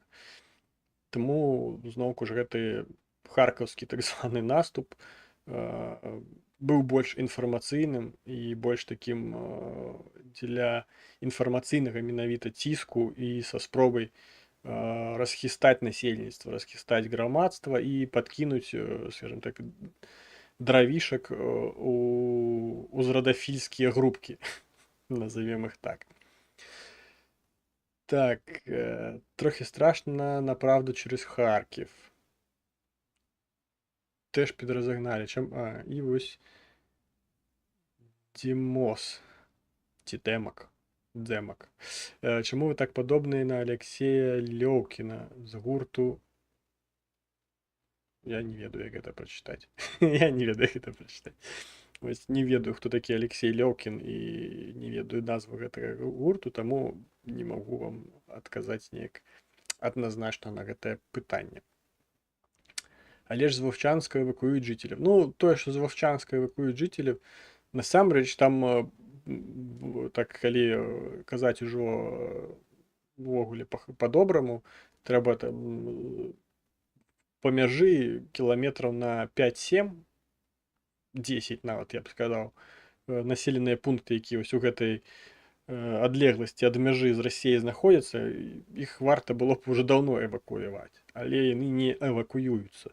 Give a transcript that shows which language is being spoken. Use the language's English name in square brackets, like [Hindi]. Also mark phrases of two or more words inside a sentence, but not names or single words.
[Belarusian] Таму зноўку ж гэты харкаўскі так званы наступ быў больш інфармацыйным і больш такім дзеля інфармацыйнага менавіта ціску і са спробай расхістаць насельніцтва, расхістаць грамадства і падкінуць, скажем так, дравішак у узрадафільскія групкі, [Russian] назовем их так. [Ukrainian] Так, трохи страшно, направду, через Харків. Теж підрозогнали. І ось Дімос. Ці Демак. Чому ви так подобні на Алексея Льовкіна з гурту? [Belarusian] Я не ведаю, [Ukrainian] як це прочитати. [Belarusian] Ось не ведаю, хто такі Алексей Лёўкін і не ведаю назву гэтага гурту, таму не магу вам адказаць неяк адназначна на гэтае пытанне. [Ukrainian] Але ж з Вовчанска эвакуююць жыцеляў. [Belarusian] Ну, тое, што з Вовчанска эвакуююць жыцеляў, насамрэч там, так калі казаць ужо увогуле па-добраму, трэба там па мяжы кіламетраў на 5-7, 10 нават, я б сказаў, населеныя пункты, якія вось у гэтай адлегласці ад мяжы з Расіяй знаходзяцца, іх варта было б уже даўно эвакуяваць, але яны не эвакуююцца.